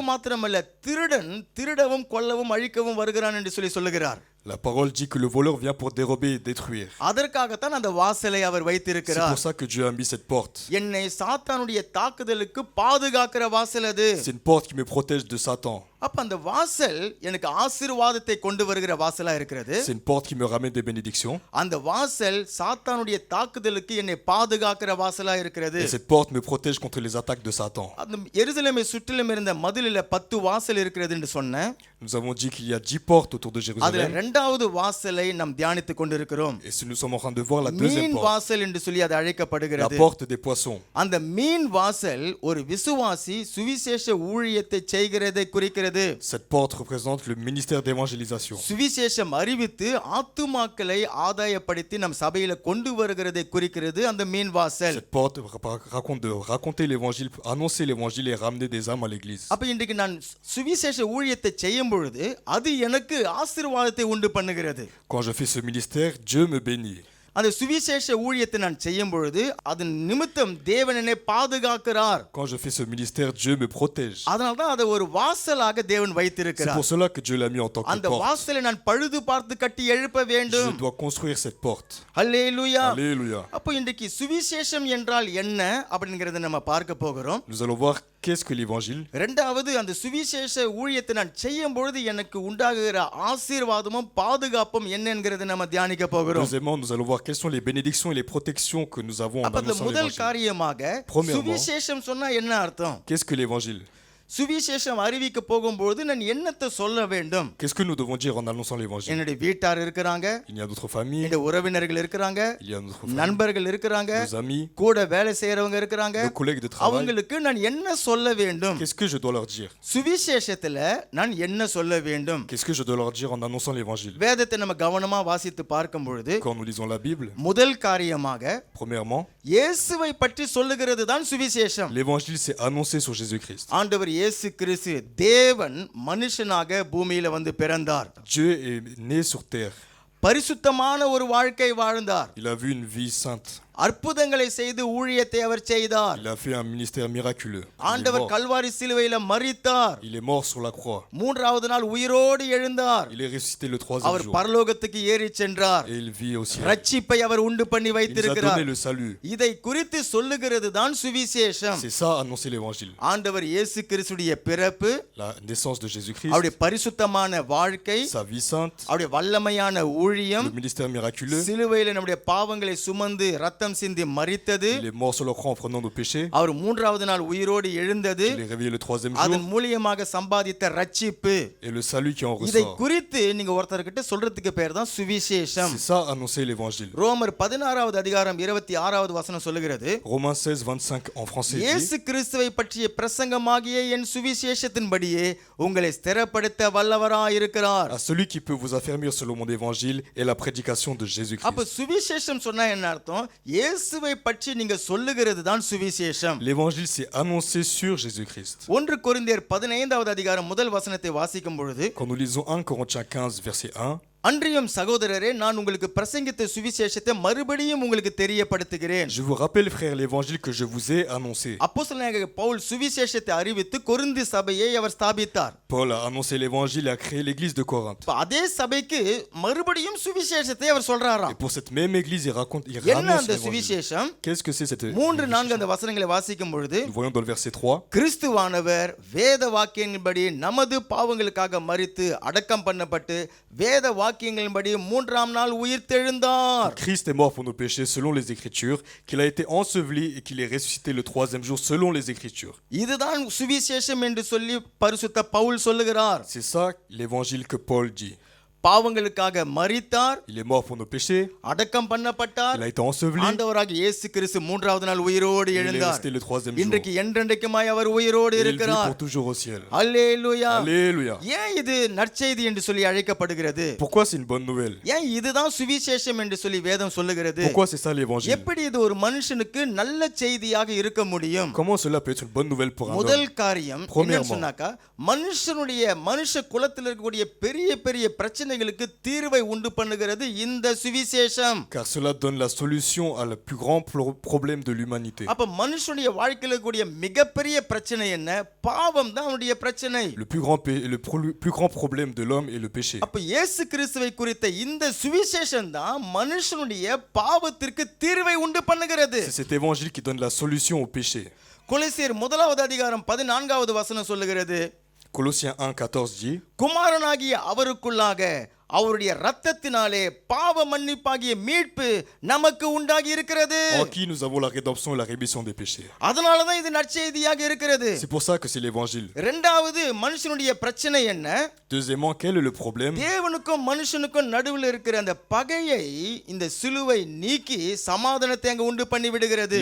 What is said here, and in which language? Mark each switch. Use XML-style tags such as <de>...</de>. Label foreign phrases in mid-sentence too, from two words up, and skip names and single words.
<ta>மாத்திரமல்ல, திருடன் திருடவும் கொல்லவும் அழிக்கவும் வருகிறான் என்று சொல்லுகிறார்.</ta> <fr>La parole dit que le voleur vient pour dérober et détruire.</fr> <ta>அதற்காகத்தான் அந்த வாசலை அவர்</ta> <fr>C'est</fr> <ta>வைத்திருக்கிறார்.</ta> <fr>pour ça que Dieu a mis cette porte.</fr> <ta>என்னை சாத்தானுடைய தாக்குதலுக்கு பாதுகாக்கிற வாசல் அது.</ta> <fr>C'est une porte qui me protège de Satan.</fr> <ta>அப்ப அந்த வாசல் எனக்கு ஆசீர்வாதத்தை கொண்டு வருகிற வாசலா இருக்கிறது.</ta> <fr>C'est une porte qui me ramène des bénédictions.</fr> <ta>அந்த வாசல் சாத்தானுடைய தாக்குதலுக்கு என்னை பாதுகாக்கிற வாசலா இருக்கிறது.</ta> <fr>Et cette porte me protège contre les attaques de Satan.</fr> <ta>அந்த எருசலேமை சுற்றிலும் இருந்த மதிலில 10 வாசல் இருக்கிறது என்று சொன்னேன்.</ta> <fr>Nous avons dit qu'il y a 10 portes autour de</fr> <ta>அதுல</ta> <fr>Jérusalem.</fr> <ta>இரண்டாவது வாசலை நாம் தியானித்துக் கொண்டிருக்கிறோம்.</ta> <fr>Et si nous sommes en train de voir la deuxième</fr> <ta>மீன்</ta> <fr>porte,</fr> <ta>வாசல் என்று சொல்லி அது</ta> <fr>la</fr> <ta>அழைக்கப்படுகிறது.</ta> <fr>porte des poissons.</fr> <ta>அந்த மீன் வாசல் ஒரு விசுவாசி சுவிசேஷ ஊழியத்தை செய்கிறதை குறிக்கிறது.</ta> <fr>Cette porte représente le ministère d'évangélisation.</fr> <ta>சுவிசேஷம் அறிவித்து ஆத்துமாக்களை ஆதாயப்படுத்தி நம் சபையில கொண்டு வருகிறதை குறிக்கிறது அந்த மீன் வாசல்.</ta> <fr>Cette porte raconte de raconter l'évangile, annoncer l'évangile et ramener des âmes à l'église.</fr> <ta>அப்ப இன்றைக்கு நான் சுவிசேஷ ஊழியத்தை செய்யும் பொழுது அது எனக்கு ஆசீர்வாதத்தை உண்டு பண்ணுகிறது.</ta> <fr>Quand je fais ce ministère, Dieu me bénit.</fr> <ta>அந்த சுவிசேஷ ஊழியத்தை நான் செய்யும் பொழுது அதன் நிமித்தம் தேவன் என்னை பாதுகாக்கிறார்.</ta> <fr>Quand je fais ce ministère, Dieu me protège.</fr> <ta>அதனால தான் அதை ஒரு வாசலாக தேவன்</ta> <fr>C'est</fr> <ta>வைத்திருக்கிறார்.</ta> <fr>pour cela que Dieu l'a mis en tant que</fr> <ta>அந்த</ta> <fr>porte.</fr> <ta>வாசலை நான் பழுது பார்த்து கட்டி எழுப்ப</ta> <fr>Je</fr> <ta>வேண்டும்.</ta> <fr>dois construire cette porte.</fr> <ta>அல்லேலூயா.</ta> <fr>Alléluia.</fr> <ta>அப்போ இன்றைக்கு சுவிசேஷம் என்றால் என்ன அப்படிங்கறத நம்ம பார்க்க போகிறோம்.</ta> <fr>Nous allons voir Qu'est-ce que l'évangile?</fr> <ta>இரண்டாவது அந்த சுவிசேஷ ஊழியத்தை நான் செய்யும் பொழுது எனக்கு உண்டாகுகிற ஆசீர்வாதமும் பாதுகாப்பும் என்னங்கிறதை நம்ம தியானிக்க போகிறோம்.</ta> <fr>Deuxièmement, nous allons voir quelles sont les bénédictions et les protections que nous avons en</fr> <ta>அப்ப அந்த</ta> <fr>annonçant</fr> <ta>முதல்</ta> <fr>l'évangile.</fr> <ta>காரியமாக</ta> <fr>Premièrement,</fr> <ta>சுவிசேஷம் சொன்னா என்ன அர்த்தம்?</ta> <fr>Qu'est-ce que l'évangile?</fr> <ta>சுவிசேஷம் அறிவிக்க போகும்போது நான் என்னத்தை சொல்ல வேண்டும்?</ta> <fr>Qu'est-ce que nous devons dire en annonçant l'évangile?</fr> <ta>என்னுடைய வீட்டார் இருக்கிறாங்க,</ta> <fr>Il y a notre famille,</fr> <ta>என்னுடைய உறவினர்கள் இருக்கிறாங்க,</ta> <fr>il y a notre famille,</fr> <ta>நண்பர்கள் இருக்கிறாங்க,</ta> <fr>nos amis,</fr> <ta>கூட வேலை செய்யறவங்க இருக்கிறாங்க.</ta> <fr>nos collègues de travail.</fr> <ta>அவங்களுக்கு நான் என்ன சொல்ல வேண்டும்?</ta> <fr>Qu'est-ce que je dois leur dire?</fr> <ta>சுவிசேஷத்துல நான் என்ன சொல்ல வேண்டும்?</ta> <fr>Qu'est-ce que je dois leur dire en annonçant l'évangile?</fr> <ta>வேதத்தை நம்ம கவனமா வாசித்து பார்க்கும் பொழுது</ta> <fr>Quand nous lisons la Bible,</fr> <ta>முதல் காரியமாக</ta> <fr>premièrement,</fr> <ta>இயேசுவை பற்றி சொல்லுகிறது தான் சுவிசேஷம்.</ta> <fr>l'évangile c'est annoncer sur Jésus-Christ.</fr> <ta>ஆண்டவர் இயேசு கிறிஸ்து தேவன் மனுஷனாக பூமியில வந்து பிறந்தார்.</ta> <fr>Dieu est né sur terre.</fr> <ta>பரிசுத்தமான ஒரு வாழ்க்கை வாழ்ந்தார்.</ta> <fr>Il a vu une vie sainte.</fr> <ta>அற்புதங்களை செய்து ஊழியத்தை அவர் செய்தார்.</ta> <fr>Il a fait un ministère miraculeux.</fr> <ta>ஆண்டவர் கல்வாரி சிலுவையில மரித்தார்.</ta> <fr>Il est mort sur la croix.</fr> <ta>மூன்றாவது நாள் உயிரோடு எழுந்தார்.</ta> <fr>Il est ressuscité le troisième</fr> <ta>அவர்</ta> <fr>jour.</fr> <ta>பரலோகத்துக்கு ஏறி சென்றார்.</ta> <fr>Et il vit au ciel.</fr> <ta>ரட்சிப்பை அவர் உண்டு பண்ணி</ta> <fr>Il nous a</fr> <ta>வைத்திருக்கிறார்.</ta> <fr>donné le salut.</fr> <ta>இதை குறித்து சொல்லுகிறது தான் சுவிசேஷம்.</ta> <fr>C'est ça, annoncer l'évangile.</fr> <ta>ஆண்டவர் இயேசு கிறிஸ்துடைய பிறப்பு,</ta> <fr>La naissance de Jésus-Christ,</fr> <ta>அவருடைய பரிசுத்தமான வாழ்க்கை,</ta> <fr>sa vie sainte,</fr> <ta>அவருடைய வல்லமையான ஊழியம்,</ta> <fr>le ministère miraculeux.</fr> <ta>சிலுவையில நம்முடைய பாவங்களை சுமந்து ரத்தம் சிந்தி மரித்தது,</ta> <fr>Il est mort sur la croix en prenant nos péchés.</fr> <ta>அவர் மூன்றாவது நாள் உயிரோடு எழுந்தது,</ta> <fr>Il est réveillé le troisième</fr> <ta>அதன்</ta> <fr>jour.</fr> <ta>மூலியமாக சம்பாதித்த ரட்சிப்பு.</ta> <fr>Et le salut qui en</fr> <ta>இதை</ta> <fr>ressort.</fr> <ta>குறித்து நீங்க ஒருத்தர்கிட்ட சொல்றதுக்கு பேர் தான் சுவிசேஷம்.</ta> <fr>C'est ça, annoncer l'évangile.</fr> <ta>ரோமர் 16வது அதிகாரம் 26வது வசனம் சொல்லுகிறது,</ta> <fr>Romains 16, 25 en français dit,</fr> <ta>இயேசு கிறிஸ்துவை பற்றிய பிரசங்கமாகிய என் சுவிசேஷத்தின்படியே உங்களை ஸ்திரப்படுத்த வல்லவராயிருக்கிறார்.</ta> <fr>à celui qui peut vous affermir selon mon évangile et la prédication de</fr> <ta>அப்ப</ta> <fr>Jésus-Christ.</fr> <ta>சுவிசேஷம் சொன்னா என்ன அர்த்தம்? இயேசுவை பற்றி நீங்க சொல்லுகிறது தான் சுவிசேஷம்.</ta> <fr>L'évangile c'est annoncer sur Jésus-Christ.</fr> <ta>1 கொரிந்தியர் 15வது அதிகாரம் முதல் வசனத்தை வாசிக்கும் பொழுது,</ta> <fr>Quand nous lisons 1 Corinthiens 15 verset 1,</fr> <ta>அன்றியும் சகோதரரே நான் உங்களுக்கு பிரசங்கித்த சுவிசேஷத்தை மறுபடியும் உங்களுக்கு தெரியப்படுத்துகிறேன்.</ta> <fr>je vous rappelle frères l'évangile que je vous ai annoncé.</fr> <ta>அப்போஸ்தலனாகிய பவுல் சுவிசேஷத்தை அறிவித்து கொரிந்து சபையை அவர் ஸ்தாபித்தார்.</ta> <fr>Paul a annoncé l'évangile et a créé l'église de Corinthe.</fr> <ta>இப்ப அதே சபைக்கு மறுபடியும் சுவிசேஷத்தை அவர்</ta> <fr>Et</fr> <ta>சொல்றாராம்.</ta> <fr>pour cette même église, il</fr> <ta>என்ன</ta> <fr>annonce</fr> <ta>அந்த</ta> <fr>l'évangile.</fr> <ta>சுவிசேஷம்?</ta> <fr>Qu'est-ce que c'est cette</fr> <ta>3-4 அந்த வசனங்களை வாசிக்கும் பொழுது,</ta> <fr>Nous voyons dans le verset 3,</fr> <ta>கிறிஸ்துவானவர் வேத வாக்கியங்களின்படி நமது பாவங்களுக்காக மரித்து அடக்கம் பண்ணப்பட்டு வேத வாக்கியங்களின்படி மூன்றாம் நாள் உயிர்த்தெழுந்தார்.</ta> <fr>Christ est mort pour nos péchés selon les Écritures, qu'il a été enseveli et qu'il est ressuscité le troisième jour selon les Écritures.</fr> <ta>இதுதான் சுவிசேஷம் என்று சொல்லி பரிசுத்த பவுல் சொல்லுகிறார்.</ta> <fr>C'est ça l'évangile que Paul dit.</fr> <ta>பாவங்களுக்காக மரித்தார்,</ta> <fr>Il est mort pour nos péchés,</fr> <ta>அடக்கம் பண்ணப்பட்டார்,</ta> <fr>il a été enseveli,</fr> <ta>ஆண்டவராகிய இயேசு கிறிஸ்து மூன்றாவது நாள் உயிரோடு</ta> <fr>il est</fr> <ta>எழுந்தார்.</ta> <fr>resté le troisième jour.</fr> <ta>இன்றைக்கு என்றென்றைக்குமாய் அவர் உயிரோடு</ta> <fr>Et il vit</fr> <ta>இருக்கிறார்.</ta> <fr>pour toujours au ciel.</fr> <ta>அல்லேலூயா.</ta> <fr>Alléluia.</fr> <ta>ஏன் இது நற்செய்தி என்று சொல்லி அழைக்கப்படுகிறது?</ta> <fr>Pourquoi c'est une bonne nouvelle?</fr> <ta>ஏன் இதுதான் சுவிசேஷம் என்று சொல்லி வேதம் சொல்லுகிறது?</ta> <fr>Pourquoi c'est ça l'évangile?</fr> <ta>எப்படி இது ஒரு மனுஷனுக்கு நல்ல செய்தியாக இருக்க முடியும்?</ta> <fr>Comment cela peut être une bonne nouvelle pour un</fr> <ta>முதல்</ta> <fr>homme?</fr> <ta>காரியம் என்னன்னு சொன்னாக்கா, மனுஷ குலத்தில் இருக்கக்கூடிய பெரிய பெரிய பிரச்சனைகளுக்கு தீர்வை உண்டு பண்ணுகிறது இந்த சுவிசேஷம்.</ta> <fr>Car cela donne la solution à le plus grand problème de l'humanité.</fr> <ta>அப்ப மனுஷனுடைய வாழ்க்கையில இருக்கக்கூடிய மிகப்பெரிய பிரச்சனை என்ன? பாவம் தான் அவனுடைய பிரச்சனை.</ta> <fr>Le plus grand problème de l'homme est le péché.</fr> <ta>அப்ப இயேசு கிறிஸ்துவை குறித்த இந்த சுவிசேஷம் தான் மனுஷனுடைய பாவத்திற்கு தீர்வை உண்டு பண்ணுகிறது.</ta> <fr>C'est cet évangile qui donne la solution au péché.</fr> <ta>கொலோசியர் 1வது அதிகாரம் 14வது வசனம் சொல்லுகிறது,</ta> <fr>Colossiens 1:14 dit,</fr> <ta>குமாரனாகிய அவருக்குள்ளாக அவருடைய இரத்தத்தினாலே பாவ மன்னிப்பாகிய மீட்பு நமக்கு உண்டாகி இருக்கிறது.</ta> <fr>en qui nous avons la rédemption et la rémission des péchés.</fr> <ta>அதனால தான் இது நற்செய்தியாக இருக்கிறது.</ta> <fr>C'est pour ça que c'est l'évangile.</fr> <ta>இரண்டாவது மனுஷனுடைய பிரச்சனை என்ன?</ta> <fr>Deuxièmement, quel est le problème?</fr> <ta>தேவனுக்கும் மனுஷனுக்கும் நடுவில் இருக்கிற அந்த பகையை இந்த சிலுவை நீக்கி சமாதானத்தை அங்க உண்டு பண்ணி விடுகிறது.</ta>